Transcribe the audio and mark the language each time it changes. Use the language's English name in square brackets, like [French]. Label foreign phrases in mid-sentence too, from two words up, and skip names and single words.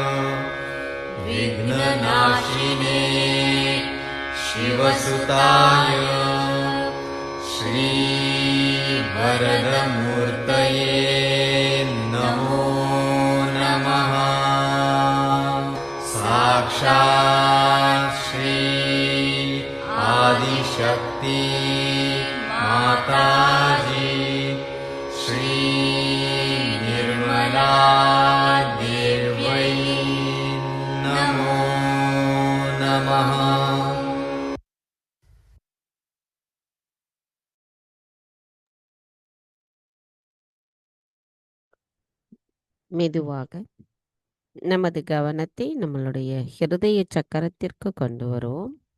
[Sanskrit] विघ्ननाशिने शिवसुताय श्रीवरदमूर्तये नमो नमः साक्षात् श्री आदिशक्ति माताजी श्री निर्मला देव्यै नमो नमः। [Tamil] மெதுவாக நமது கவனத்தை நம்மளுடைய ஹிருதய சக்கரத்திற்கு கொண்டு வருவோம்.